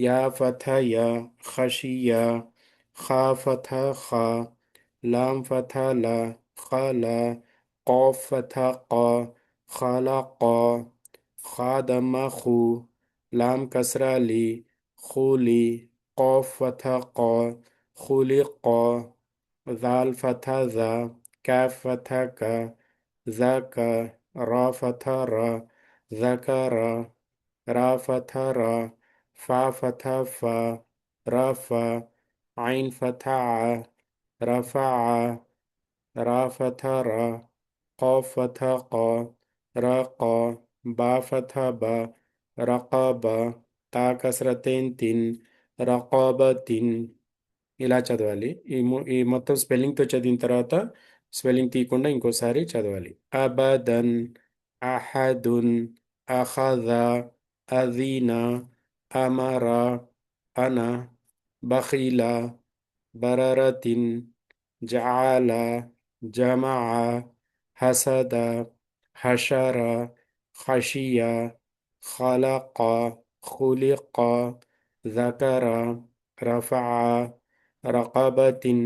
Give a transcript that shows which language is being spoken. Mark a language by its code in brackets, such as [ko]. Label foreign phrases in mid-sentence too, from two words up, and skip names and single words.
[ar] ياء فتحة يا، خشيَ، خاء فتحة خا، لام فتحة لا، خلا، قاف فتحة قا، خلا قا, خاء ضمة خُ، لام كسرة لِ، خُلِ، قاف فتحة قَ، خُلِ قَ، ذال فتحة ذَ، كاف فتحة كَ، ذَ كَ، راء فتحة رَ، ذَكَرَ، راء فتحة رَ، فاء فتحة فَ، رَفَ، عين فتحة عَ، رَفَعَ, راء فتحة رَ، قاف فتحة قَ، رَقَ، باء فتحة بَ، رَقَبَ, تاء كسرتين تِنٍ، رقبةٍ. [te] ఇలా చదవాలి. ఈ మొత్తం స్పెల్లింగ్తో చదివిన తర్వాత స్పెల్లింగ్ తీయకుండా ఇంకోసారి చదవాలి. [ar] أبدًا، أحدٌ، أخذ، أَذِنَ، أمر، أنَّ، بَخِلَ، بررةٍ، جعل، جمع، حسد، حشر، خشي، خلق، خُلِقَ, ذكر, رفع، رقبةٍ.